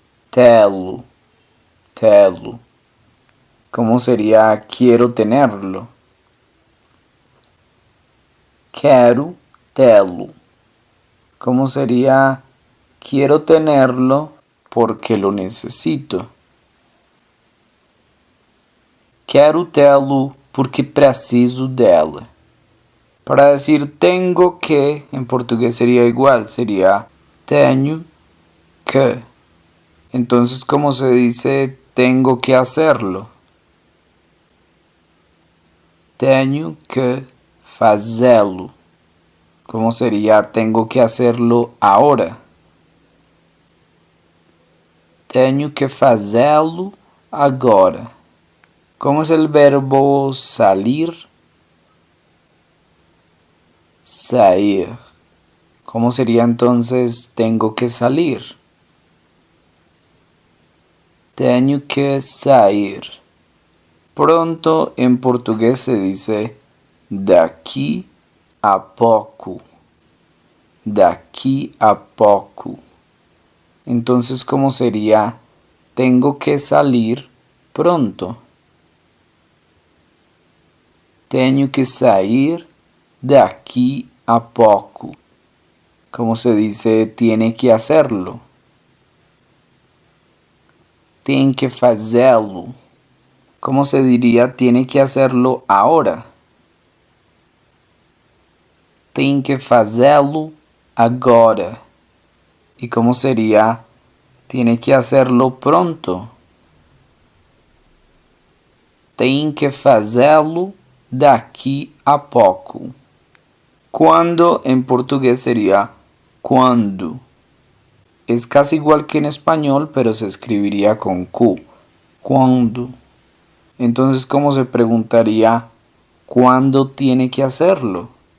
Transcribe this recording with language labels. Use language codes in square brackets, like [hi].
[es] Telo. Telo. ¿Cómo sería quiero tenerlo? [pt] Quero tê-lo. [es] ¿Cómo sería quiero tenerlo porque lo necesito? [pt] Quero tê-lo porque preciso dela. [es] Para decir tengo que, en portugués sería igual, sería [pt] tenho que. [es] Entonces, ¿cómo se dice tengo que hacerlo? [pt] Tenho que fazê-lo. [es] ¿Cómo sería tengo que hacerlo ahora? [pt] Tenho que fazê-lo agora. [es] ¿Cómo es el verbo salir? Sair. ¿Cómo sería entonces tengo que salir? [pt] Tenho que sair. [es] Pronto en portugués se dice [pt] daqui a pouco. Daqui a pouco. [es] Entonces, ¿cómo sería tengo que salir pronto? [pt] Tenho que sair daqui a pouco. [es] ¿Cómo se dice tiene que hacerlo? [pt] Tem que fazê-lo. [es] ¿Cómo se diría tiene que hacerlo ahora? [pt] Tem que fazê-lo agora. [es] ¿Y cómo sería tiene que hacerlo pronto? [pt] Tem que fazê-lo daqui a pouco. [es] Cuando en portugués sería cuando. Es casi igual que en español, pero se escribiría con Q. Cuando. Entonces, ¿cómo se preguntaría cuándo tiene que hacerlo?